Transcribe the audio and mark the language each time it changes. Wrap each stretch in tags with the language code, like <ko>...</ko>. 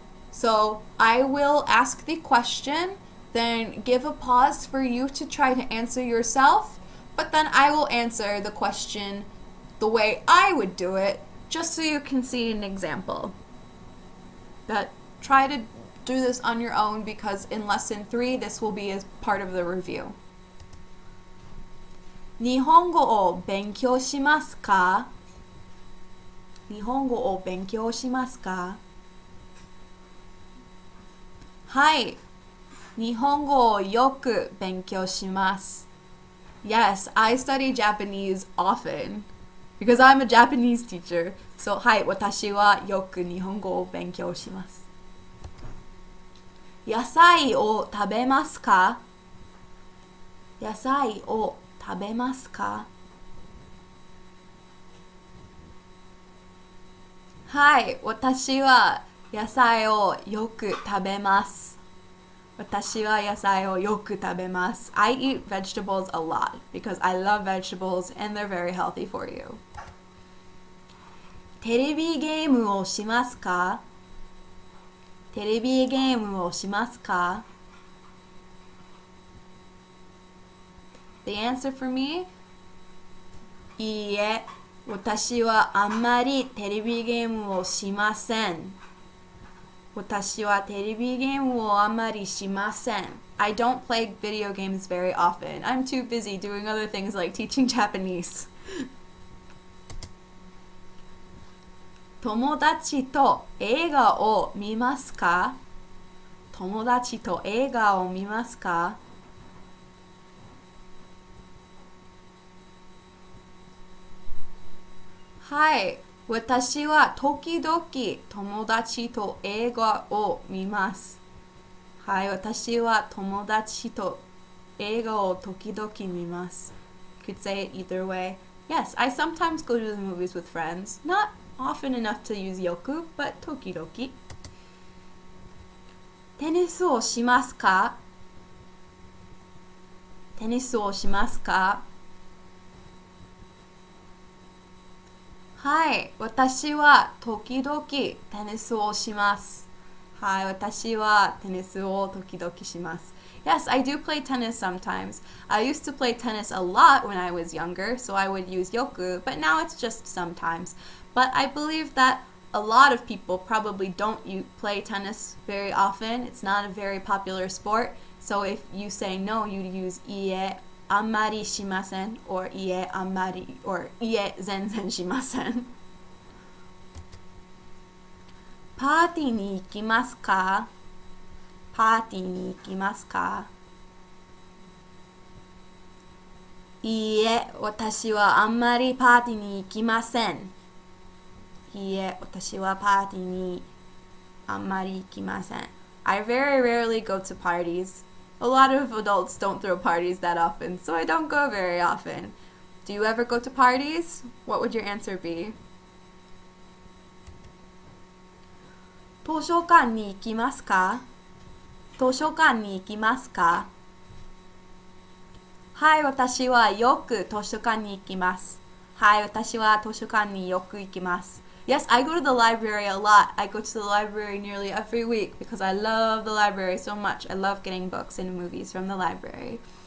<en>So I will ask the question, then give a pause for you to try to answer yourself, but then I will answer the question the way I would do it, just so you can see an example. But try to do this on your own, because in lesson 3, this will be as part of the review.</en> <ja>日本語を勉強しますか?日本語を勉強しますか? はい。日本語をよく勉強します.</ja> <en>Yes, I study Japanese often because I'm a Japanese teacher.</en> <ja>So, はい、私はよく日本語を勉強します. 野菜を食べますか?野菜を食べますか? はい、私は野菜をよく食べます。私は野菜をよく食べます.</ja> <en>I eat vegetables a lot because I love vegetables and they're very healthy for you.</en> <ja>テレビゲームをしますか?テレビゲームをしますか?</ja> <en>The answer for me?</en> <ja>いいえ、私はあんまりテレビゲームをしません。私はテレビゲームをあんまりしません.</ja> <en>I don't play video games very often. I'm too busy doing other things like teaching Japanese.</en> <ja>友達と映画を見ますか? 友達と映画を見ますか? はい。私は時々友達と映画を見ます。はい、私は友達と映画を時々見ます.</ja> <en>Could say it either way. Yes, I sometimes go to the movies with friends. Not often enough to use よく, but 時々.</en> <ja>テニスをしますか? テニスをしますか? はい、私は時々テニスをします。はい、私はテニスを時々します.</ja> <en>Yes, I do play tennis sometimes. I used to play tennis a lot when I was younger, so I would use よく, but now it's just sometimes. But I believe that a lot of people probably don't play tennis very often. It's not a very popular sport. So if you say no, you'd use</en> <ja>いいえ、あんまりしません or いいえ、あんまり or いいえ、全然しません. パーティーに行きますか?パーティーに行きますか? いいえ、私はあんまりパーティーに行きません。いいえ、私はパーティーにあんまり行きません.</ja> <en>I very rarely go to parties. A lot of adults don't throw parties that often, so I don't go very often. Do you ever go to parties? What would your answer be?</en> <ja>図書館に行きますか?図書館に行きますか? はい、私はよく図書館に行きます。はい、私は図書館によく行きます。</ja> <en>Yes, I go to the library a lot. I go to the library nearly every week because I love the library so much. I love getting books and movies from the library.</en>